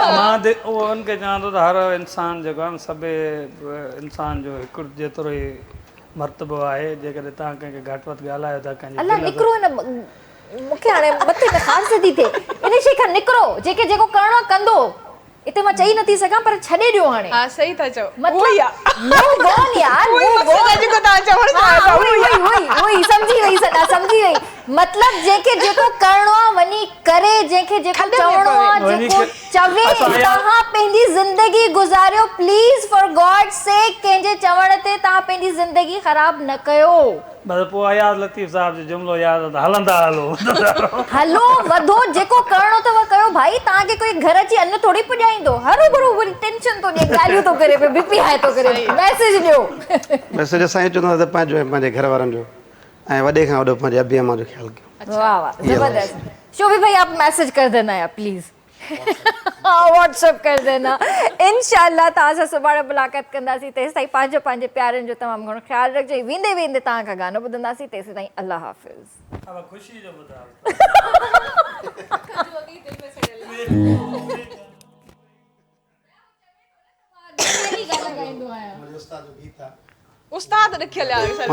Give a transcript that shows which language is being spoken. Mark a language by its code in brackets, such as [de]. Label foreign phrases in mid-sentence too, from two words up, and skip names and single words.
[sd] मां उहो उनखे चवां थो त हर इंसान जेको आहे न सभु इंसान जो हिकु जेतिरो ई मर्तबो आहे जेकॾहिं तव्हां कंहिंखे घटि वधि ॻाल्हायो था कंहिंजी अलाह दिलि निकिरो हिन मूंखे हाणे मथे में ख़ासि थी थिए इन शइ खां निकिरो जेको करिणो आहे कंदो हिते मां चई नथी सघां पर छॾे ॾियो हाणे हा सही था चओ मतिलबु उहो ई आहे [en] move on यार [sd] उहो ई move मक़सदु on। आहे जेको तव्हां चवणु चाहियो था उहो ई समझी वई सॾा समझी वई मतिलबु जंहिंखे जेको करिणो आहे वञी करे जंहिंखे जेको खॾे में चवणो आहे वञी जेको करे- चवे तव्हां पंहिंजी ज़िंदगी गुज़ारियो [en] please for God sake [sd] कंहिंजे चवण ते तव्हां पंहिंजी ज़िंदगी ख़राब न कयो बसि पोइ अयाज़ लतीफ़ साहिब जो जुमिलो यादि आहे त हलंदा हलो हलो वधो जेको करिणो अथव कयो भाई तव्हांखे कोई घर अची अन्न थोरी पुॼाईंदो हरू भरू वरी टेंशन थो ॾिए ॻाल्हियूं थो करे पियो [en] BP high [sd] थो करे मैसेज ॾियो मैसेज असां इहो चवंदा त पंहिंजो ऐं पंहिंजे घर वारनि जो ऐं वॾे खां वॾो पंहिंजे अबी अम्मा जो ख्यालु कयो [ur] واہ واہ زبردست شوبی بھائی آپ میسج کر دینا یار پلیز ہاں واٹس ایپ کر دینا ان شاء اللہ [sd] तव्हां सां सुभाणे मुलाक़ात कंदासीं तेसि ताईं पंहिंजे प्यारनि जो तमामु घणो ख़्यालु रखिजो वेंदे वेंदे तव्हां खां गानो ॿुधंदासीं तेसि ताईं अल्लाह हाफ़िज़ ख़ुशी जो ॿुधायो उस्ताद रखियल आहे सर